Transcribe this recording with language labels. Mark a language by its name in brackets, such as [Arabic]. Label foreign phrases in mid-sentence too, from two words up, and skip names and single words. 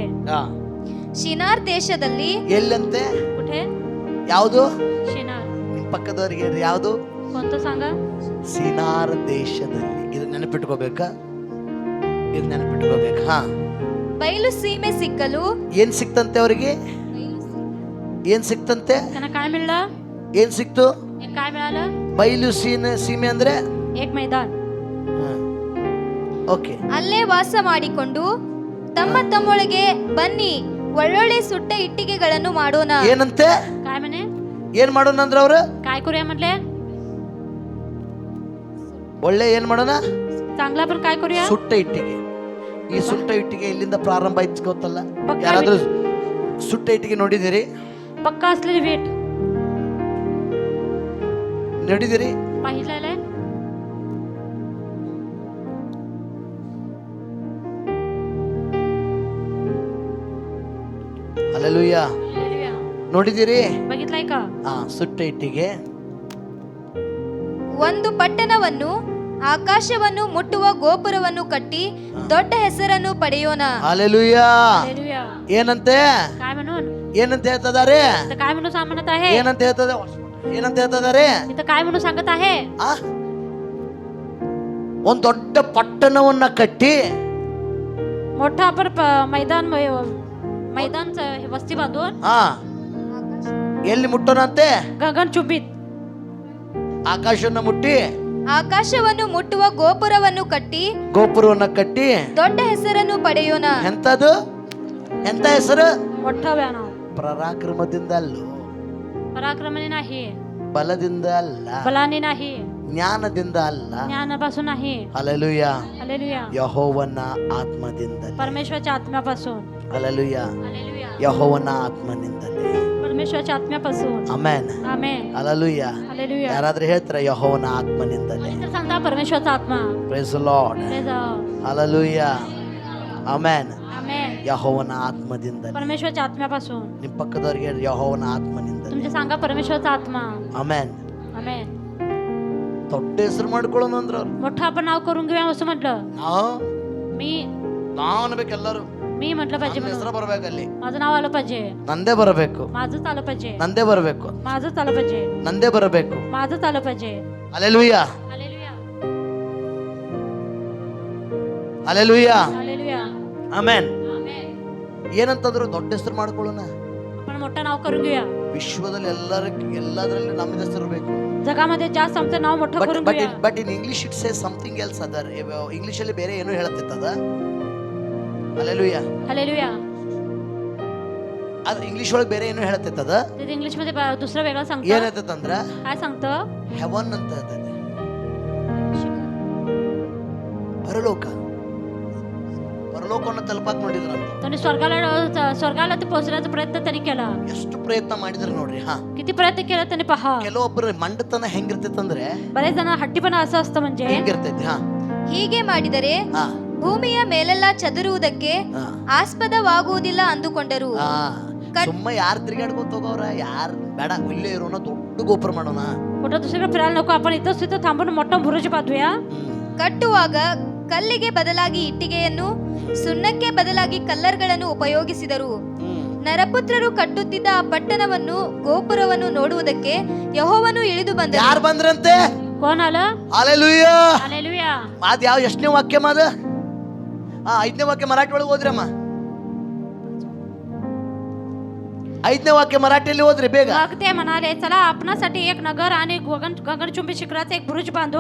[Kannada] ಶಿನಾರ್ ದೇಶದಲ್ಲಿ ಎಲ್ಲಂತೆ? [Marathi] कुठे? [Kannada] ಯಾವುದು? [Marathi] शिनार. [Kannada] ನಿಮ್ಮ ಪಕ್ಕದವ್ರಿಗೆ ಹೇಳ್ರಿ, ಯಾವುದು? [Marathi] कोणतं सांगा? [Kannada] ಸಿನಾರ್ ದೇಶದಲ್ಲಿ. ಇದು ನೆನಪಿಟ್ಕೋಬೇಕಾ? ಇದು ನೆನಪಿಟ್ಕೋಬೇಕು. ಹಾ, ಬಯಲು ಸೀಮೆ ಸಿಕ್ಕಲು ಏನ್ ಸಿಕ್ತಂತೆ ಅವರಿಗೆ? ಏನ್ ಸಿಕ್ತಂತೆ? [Marathi] त्यांना काय मिळलं? [Kannada] ಏನ್ ಸಿಕ್ತು? [Marathi] एक काय मिळालं? [Kannada] ಬಯಲು ಸೀಮೆ ಅಂದ್ರೆ [Marathi] एक मैदान. [Kannada] ಓಕೆ. ಅಲ್ಲೇ ವಾಸ ಮಾಡಿಕೊಂಡು ತಮ್ಮ ತಮ್ಮೊಳಗೆ ಬನ್ನಿ ಒಳ್ಳೊಳ್ಳೆ ಸುಟ್ಟ ಇಟ್ಟಿಗೆಗಳನ್ನು ಮಾಡೋಣ. ಏನಂತೆ? [Marathi] काय म्हणे? [Kannada] ಏನ್ ಮಾಡೋಣ ಅಂದ್ರೆ ಅವ್ರು [Marathi] काय करूया म्हटले? [Kannada] ಒಳ್ಳೆ ಏನ್ ಮಾಡೋಣ? [Marathi] चांगला पण काय करूया? [Kannada] ಸುಟ್ಟ ಇಟ್ಟಿಗೆ. ಈ ಸುಟ್ಟ ಇಟ್ಟಿಗೆ ಇಲ್ಲಿಂದ ಪ್ರಾರಂಭ ಆಯ್ತು ಗೊತ್ತಲ್ಲ? ಪಕ್ಕ ಯಾರಾದ್ರೂ ಸುಟ್ಟ ಇಟ್ಟಿಗೆ ನೋಡಿದಿರಿ? [Marathi] पक्का असलेली वीट [Kannada] ನೋಡಿದಿರಿ? [Marathi] पाहिलेलं आहे? [Kannada] ಹಲ್ಲೆಲೂಯಾ. [Marathi] हालेलुया. [Kannada] ನೋಡಿದಿರಿ? [Marathi] बघितलंय का? [Kannada] ಸುಟ್ಟ ಇಟ್ಟಿಗೆ. ಒಂದು ಪಟ್ಟಣವನ್ನು ಆಕಾಶವನ್ನು ಮುಟ್ಟುವ ಗೋಪುರವನ್ನು ಕಟ್ಟಿ ದೊಡ್ಡ ಹೆಸರನ್ನು ಪಡೆಯೋಣ. ಹಲ್ಲೆಲೂಯಾ. [Marathi] हालेलुया. [Kannada] ಏನಂತೆ? [Marathi] काय म्हणून? [Kannada] ಏನಂತ ಹೇಳ್ತದಾರೆ? [Marathi] इथं काय म्हणून सांगत आहे? [Kannada] ಏನಂತ ಹೇಳ್ತದ? ಏನಂತ ಹೇಳ್ತದಾರೆ? [Marathi] इथं काय म्हणून सांगत आहे? [Kannada] ಆ? ಒಂದ್ ದೊಡ್ಡ ಪಟ್ಟಣವನ್ನ ಕಟ್ಟಿ [Marathi] मोठं आपण मैदानचं हे वस्ती बांधून [Kannada] ಹಾ ಎಲ್ಲಿ ಮುಟ್ಟೋಣಂತೆ? [Marathi] गगनचुंबीत [Kannada] ಆಕಾಶವನ್ನ ಮುಟ್ಟಿ ಆಕಾಶವನ್ನು ಮುಟ್ಟುವ ಗೋಪುರವನ್ನು ಕಟ್ಟಿ ಗೋಪುರವನ್ನ ಕಟ್ಟಿ ದೊಡ್ಡ ಹೆಸರನ್ನು ಪಡೆಯೋಣ. ಎಂತದು? ಎಂತ ಹೆಸರು? [Marathi] मोठं व्यान [Kannada] ಪರಾಕ್ರಮದಿಂದ ಅಲ್ಲೋ, [Marathi] पराक्रमाने नाही, [Kannada] ಬಲದಿಂದ ಅಲ್ಲ, [Marathi] बलाने नाही, [Kannada] ಜ್ಞಾನದಿಂದ ಅಲ್ಲ. [Marathi] ज्ञानापासून नाही. [Kannada] ಹಲ್ಲೆಲೂಯಾ. [Marathi] हालेलुया. [Kannada] ಯೆಹೋವನ ಆತ್ಮದಿಂದಲೇ. [Marathi] परमेश्वराच्या आत्म्यापासून. [Kannada] ಹಲ್ಲೆಲೂಯಾ. [Marathi] हालेलुया. [Kannada] ಯೆಹೋವನ ಆತ್ಮನಿಂದಲೇ. [Marathi] परमेश्वराच्या आत्म्यापासून. [Kannada] ಆಮೆನ್. [Marathi] आमेन. [Kannada] ಹಲ್ಲೆಲೂಯಾ. [Marathi] हालेलुया. [Kannada] ಯಾರಾದ್ರೂ ಹೇಳ್ತಾರ ಯೆಹೋವನ ಆತ್ಮನಿಂದಲೇ? [Marathi] तर सांगता परमेश्वराचा आत्मा. [English] Praise the Lord. Praise the Lord. [Kannada] ಹಲ್ಲೆಲೂಯಾ. ಆಮೆನ್. [Marathi] आमेन. [Kannada] ಯೆಹೋವನ ಆತ್ಮದಿಂದಲೇ. [Marathi] परमेश्वराच्या आत्म्यापासून. [Kannada] ನಿಮ್ಮ ಪಕ್ಕದವ್ರಿಗೆ ಹೇಳ್ರಿ, ಯೆಹೋವನ ಆತ್ಮನಿಂದಲೇ. [Marathi] तुमच्या सांगा परमेश्वराचा आत्मा. [Kannada] ಆಮೆನ್. [Marathi] आमेन. [Kannada] ದೊಡ್ಡ ಹೆಸರು ಮಾಡ್ಕೊಳ್ಳೋಣ ಅಂದ್ರ ಅವ್ರು. [Marathi] मोठं आपण नाव करून घेऊया असं म्हटलं. मी [Kannada] ನಾವು ಅನ್ಬೇಕು ಎಲ್ಲರೂ. [Marathi] मी म्हटलं पाहिजे [Kannada] ನನ್ನ ಹೆಸರು [Marathi] म्हणून. [Kannada] ಬರ್ಬೇಕಲ್ಲಿ. [Marathi] माझं नाव आलं पाहिजे. [Kannada] ನಂದೇ ಬರಬೇಕು. [Marathi] माझंच आलं पाहिजे. [Kannada] ನಂದೇ ಬರಬೇಕು. [Marathi] माझंच आलं पाहिजे. [Kannada] ನಂದೇ ಬರಬೇಕು. [Marathi] माझंच आलं पाहिजे. [Kannada] ಹಲ್ಲೆಲೂಯಾ. [Marathi] हालेलुया. [Kannada] ಹಲ್ಲೆಲೂಯಾ. [Marathi] हालेलुया. [Kannada] ಆಮೆನ್. [Marathi] आमेन. [Kannada] ಏನಂತಂದ್ರು ದೊಡ್ಡ ಹೆಸರು ಮಾಡ್ಕೊಳ್ಳೋಣ. [Marathi] आपण मोठं नाव करून घेऊया. [Kannada] ವಿಶ್ವದಲ್ಲಿ ಎಲ್ಲದರಲ್ಲಿ ನಮ್ಮ ಹೆಸರು ಬೇಕು. [Marathi] जगामध्ये जास्त आमचं नाव मोठं करून घेऊया. [English] But in English it say something else other. [Kannada] ಇಂಗ್ಲಿಷ್ ಅಲ್ಲಿ ಬೇರೆ ಏನೋ ಹೇಳುತ್ತಿತ್ತದ. ಹಲ್ಲೆಲೂಯಾ. [Marathi] हालेलुया. [Kannada] ಅದು ಇಂಗ್ಲಿಷ್ ಒಳಗೆ ಬೇರೆ ಏನೋ ಹೇಳುತ್ತಿತ್ತದ. [Marathi] ते इंग्लिश मध्ये दुसरं वेगळं [Kannada] ಏನ್ [Marathi] सांगतं. [Kannada] ಹೇಳ್ತಂದ್ರ [Marathi] काय सांगतं? [Kannada] ಹೆವನ್ ಅಂತ ಹೇಳ್ತದೆ. ಪರಲೋಕ. ಪರಲೋಕವನ್ನು ತಲುಪಾಕ್ ನೋಡಿದ್ರಂತ. [Marathi] त्यांनी स्वर्गाला ते पोहोचण्याचा प्रयत्न त्यांनी केला. [Kannada] ಎಷ್ಟು ಪ್ರಯತ್ನ ಮಾಡಿದ್ರು ನೋಡ್ರಿ. ಹಾ, [Marathi] किती प्रयत्न केला त्यांनी पहा. [Kannada] ಕೆಲವೊಬ್ಬರು ಮಂಡತನ ಹೆಂಗಿರ್ತೈತಂದ್ರೆ [Marathi] बरेच जण हट्टीपणा असं असतं म्हणजे [Kannada] ಹೆಂಗಿರ್ತೈತಿ. ಹಾ ಹೀಗೆ ಮಾಡಿದರೆ ಹಾ ಭೂಮಿಯ ಮೇಲೆಲ್ಲ ಚದುರುವುದಕ್ಕೆ ಹಾ ಆಸ್ಪದವಾಗುವುದಿಲ್ಲ ಅಂದುಕೊಂಡರು. ಹಾ. ಸುಮ್ಮ ಯಾರು ತಿರುಗಾಡ್ಕೊಂತ ಹೋಗೋರ? ಯಾರು ಬೇಡ, ಇಲ್ಲೇ ಇರೋಣ, ದೊಡ್ಡ ಗೋಪುರ ಮಾಡೋಣ. [Marathi] कुठं दुसरीकडे फिरायला नको, आपण इथंच तिथं थांबून मोठं बुरुज बांधूया. [Kannada] ಕಟ್ಟುವಾಗ ಕಲ್ಲಿಗೆ ಬದಲಾಗಿ ಇಟ್ಟಿಗೆಯನ್ನು, ಸುಣ್ಣಕ್ಕೆ ಬದಲಾಗಿ ಕಲ್ಲರ್ಗಳನ್ನು ಉಪಯೋಗಿಸಿದರು. ನರಪುತ್ರರು ಕಟ್ಟುತ್ತಿದ್ದ ಆ ಪಟ್ಟಣವನ್ನು, ಗೋಪುರವನ್ನು ನೋಡುವುದಕ್ಕೆ ಯೆಹೋವನು ಇಳಿದು ಬಂದನು. ಯಾರು ಬಂದ್ರಂತೆ? [Marathi] कोण आलं? [Kannada] ಹಲ್ಲೆಲೂಯಾ. [Marathi] हालेलुया. [Kannada] ಮಾದ್ ಯಾವ ಎಷ್ಟನೇ ವಾಕ್ಯ ಮಾದ? 5ನೇ ವಾಕ್ಯ ಮರಾಠಿ ಒಳಗೆ ಓದ್ರಮ್ಮ. 5ನೇ ವಾಕ್ಯ ಮರಾಠಿಯಲ್ಲಿ ಓದ್ರಿ ಬೇಗ. [Marathi] मग ते म्हणाले, चला आपणासाठी एक नगर आणि गगनचुंबी शिखराचा एक बुरुज बांधू